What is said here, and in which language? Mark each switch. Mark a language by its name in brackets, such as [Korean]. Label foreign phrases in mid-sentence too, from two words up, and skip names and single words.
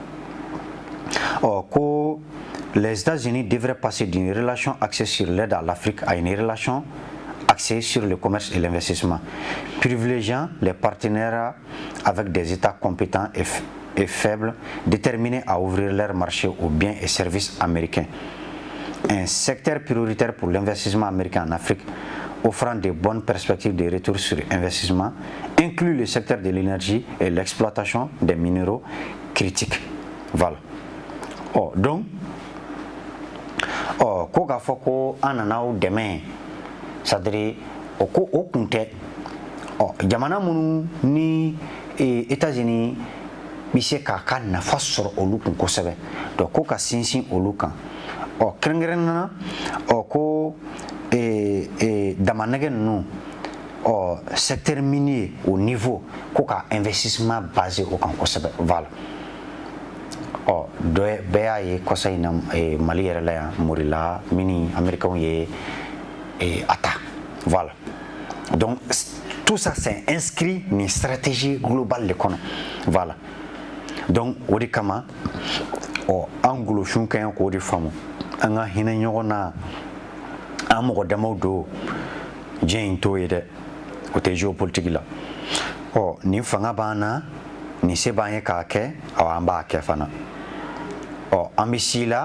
[French] ko les États-Unis devraient passer d'une relation axée sur l'aide à l'Afrique à une relation axée sur le commerce et l'investissement, privilégiant les partenaires avec des États compétents et faibles, déterminés à ouvrir leur marché aux biens et services américains. Un secteur prioritaire pour l'investissement américain en Afrique, offrant de bonnes perspectives de retour sur investissement, inclut le secteur de l'énergie et l'exploitation des minéraux critiques. Voilà. Donc, [Bambara] ko k'a fɔ ko an nan'aw dɛmɛ c'est-à-dire o ko o kun tɛ jamana minnu ni États-Unis bɛ se k'a ka nafa sɔrɔ olu kun kosɛbɛ donc ko ka sinsin olu kan kɛrɛnkɛrɛnnena ko damanɛgɛ ninnu [French] secteur minier au niveau [Bambara] ko ka [French] investissement basé [Bambara] o kan kosɛbɛ voilà bɛɛ y'a ye kɔsa in na Mali yɛrɛ la yan Morila mini américains ye a ta [French] voilà donc tout ça c'est inscrit [Bambara] ni [French] stratégie globale de [Bambara] kɔnɔ [French] voilà donc [Bambara] o de kama an golofin ka ɲi k'o de faamu an ka hinɛ ɲɔgɔn na an mɔgɔ damaw don diɲɛ in t'o ye dɛ o tɛ géopolitique la nin fanga b'an na nin se b'an ye k'a kɛ an b'a kɛ fana an bɛ si la